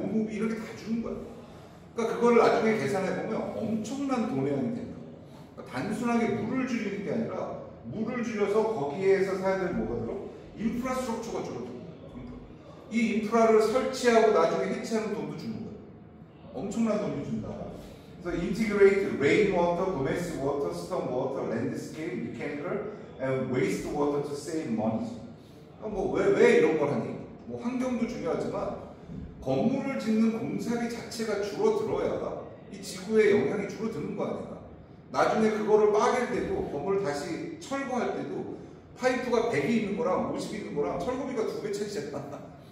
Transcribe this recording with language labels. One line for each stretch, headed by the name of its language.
Korean: 노무비 이렇게 다 주는 거야. 그러니까 그거를 나중에 계산해 보면 엄청난 돈의 된다. 그러니까 단순하게 물을 줄이는 게 아니라 물을 줄여서 거기에서 사야 될 뭐가 들어? 인프라스트럭처가 줄어들어. 이 인프라를 설치하고 나중에 해체하는 돈도 주는 거야. 엄청난 돈이 준다. 그래서 그래서
English: integrate rainwater, domestic water, storm water, landscape, mechanical, and waste water to save money.
Korean: 왜 이런 걸 하니? 뭐 환경도 중요하지만 건물을 짓는 공사비 자체가 줄어들어야 이 지구에 영향이 줄어드는 거 아니야. 나중에 그거를 빠갤 때도 건물을 다시 철거할 때도 파이프가 100이 있는 거랑 50이 있는 거랑 철거비가 2배 차이잖아.